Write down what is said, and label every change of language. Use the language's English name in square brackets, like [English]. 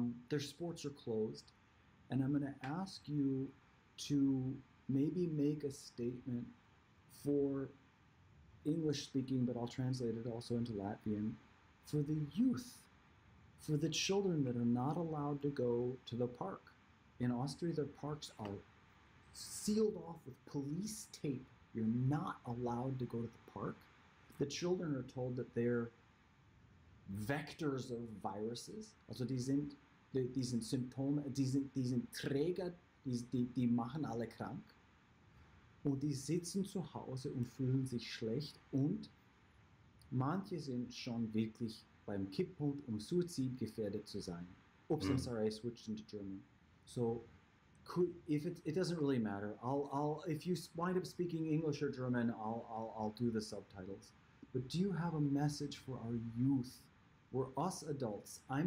[English] Their sports are closed, and I'm going to ask you to maybe make a statement for English speaking, but I'll translate it also into Latvian, for the youth, for the children that are not allowed to go to the park. In Austria, the parks are sealed off with police tape. You're not allowed to go to the park. The children are told that they're vectors of viruses. [German] Also die sind Symptome, die sind Träger, die machen alle krank. Und die sitzen zu Hause und fühlen sich schlecht und manche sind schon wirklich beim Kipppunkt, um Suizid gefährdet zu sein. [English] Oops, I'm sorry, I switched into German. So if it doesn't really matter. I'll if you wind up speaking English or German, I'll do the subtitles. But do you have a message for our youth? We're us adults.